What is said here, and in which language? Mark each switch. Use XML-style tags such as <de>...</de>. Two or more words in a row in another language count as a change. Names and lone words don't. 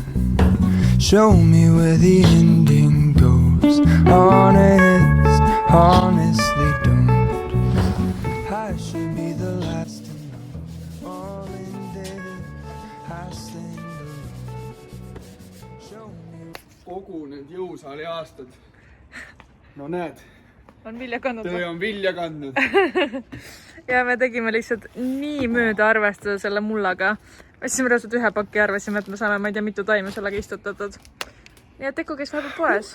<en>Show me where the ending goes. Honestly don't. I should be the last to know. All in this, I stand alone. Show me.</en> <et>Kogu need jõusaali aastad. No näed, On vilja kandnud. töö on vilja kandnud. Ja me tegime lihtsalt nii mööda arvestada selle mullaga. Võtsime reaalselt 1 pakki ja arvasime, et me saame, ma ei tea, mitu taime sellega istutatud. Nii et Teku käis vahepeal poes.</et>